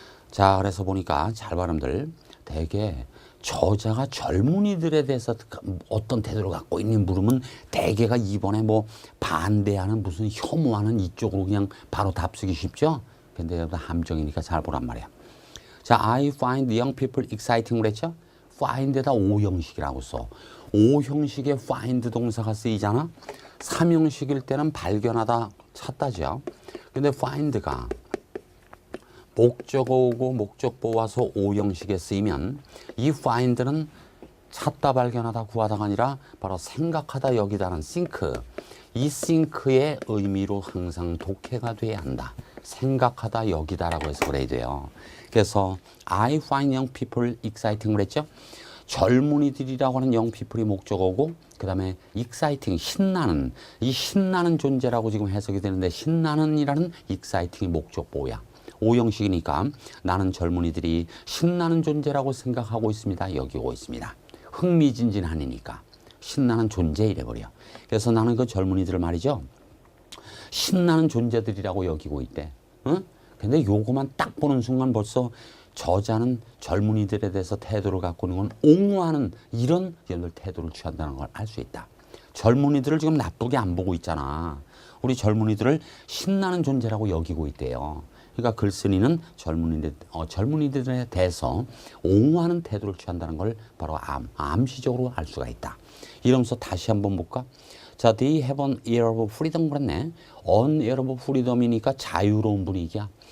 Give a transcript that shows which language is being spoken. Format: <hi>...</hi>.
<ko>자, 그래서 보니까 잘 발음들 대개 저자가 젊은이들에 대해서 어떤 태도를 갖고 있는 물으면 대개가 이번에 뭐 반대하는 무슨 혐오하는 이쪽으로 그냥 바로 답쓰기 쉽죠. 근데 여러분 함정이니까 잘 보란 말이야.</ko> <en>자, I find young people exciting</en> <ko>그랬죠? find에다 오형식이라고 써. 오형식에 find 동사가 쓰이잖아. 3형식일 때는 발견하다, 찾다죠. 근데 find가 목적어 오고 목적보 와서 오형식에 쓰이면 이 find는 찾다 발견하다 구하다가 아니라 바로 생각하다 여기다는 think. 이 think의 의미로 항상 독해가 돼야 한다. 생각하다 여기다라고 해서 그래야 돼요. 그래서</ko> <en>I find young people exciting 그랬죠.</en> <ko>젊은이들이라고 하는 young people이 목적어고 그 다음에 exciting 신나는 이 신나는 존재라고 지금 해석이 되는데 신나는이라는 exciting이 목적보야. 오형식이니까 나는 젊은이들이 신나는 존재라고 생각하고 있습니다. 여기고 있습니다. 흥미진진하니까 신나는 존재 이래버려. 그래서 나는 그 젊은이들을 말이죠. 신나는 존재들이라고 여기고 있대. 응? 근데 요거만 딱 보는 순간 벌써 저자는 젊은이들에 대해서 태도를 갖고 있는 건 옹호하는 이런 태도를 취한다는 걸 알 수 있다. 젊은이들을 지금 나쁘게 안 보고 있잖아. 우리 젊은이들을 신나는 존재라고 여기고 있대요. 그러니까 글쓴이는 젊은이들에 대해서 옹호하는 태도를 취한다는 걸 바로 암시적으로 알 수가 있다. 이러면서 다시 한번 볼까?</ko> <en>자, they have an air of freedom 그랬네. an air of freedom이니까</en> <ko>자유로운 분위기야.</ko>